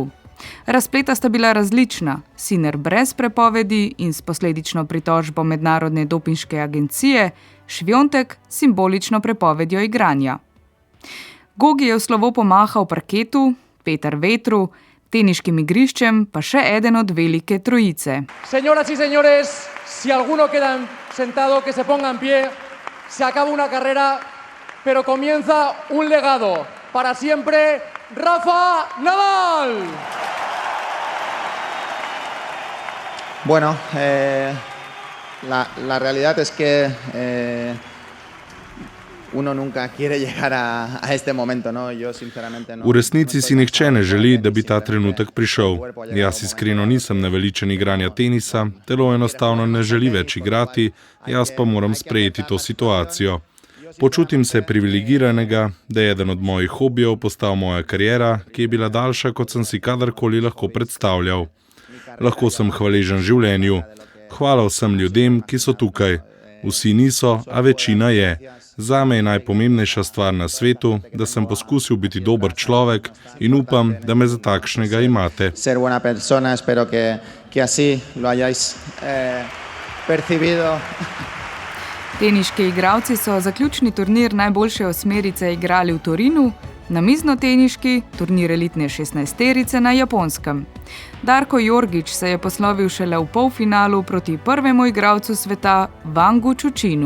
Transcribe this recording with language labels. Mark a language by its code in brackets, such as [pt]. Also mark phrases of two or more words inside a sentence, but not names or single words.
[sl] Razpleta sta bila različna, Sinner brez prepovedi in s posledično pritožbo Mednarodne dopinške agencije, Swiatek simbolično prepovedjo igranja. Gogi je v slovo pomahal parketu, Petar vetru, teniškim igriščem pa še eden od velike trojice. [es] Señoras y señores, si alguno queda sentado, que se ponga en pie, se acaba una carrera, pero comienza un legado. Para siempre, Rafa Nadal. Bueno, la realidad es que uno nunca quiere llegar a este momento, ¿no? Yo sinceramente no. [sl] V resnici si nihče ne želi, da bi ta trenutek prišel. Jaz iskreno nisem naveličen igranja tenisa, telo enostavno ne želi več igrati, jaz pa moram sprejeti to situacijo. Počutim se privilegiranega, da je eden od mojih hobijev postal moja kariera, ki je bila daljša, kot sem si kadarkoli lahko predstavljal. Lahko sem hvaležen življenju. Hvala vsem ljudem, ki so tukaj. Vsi niso, a večina je. Zame je najpomembnejša stvar na svetu, da sem poskusil biti dober človek in upam, da me za takšnega imate. [es] Ser buena persona, espero que así lo hayáis percibido. [sl] Teniški igralci so zaključni turnir najboljše osmerice igrali v Torinu, namiznoteniški turnir elitne 16-terice na Japonskem. Darko Jorgić se je poslovil šele v polfinalu proti prvemu igralcu sveta, Vangu Čučinu.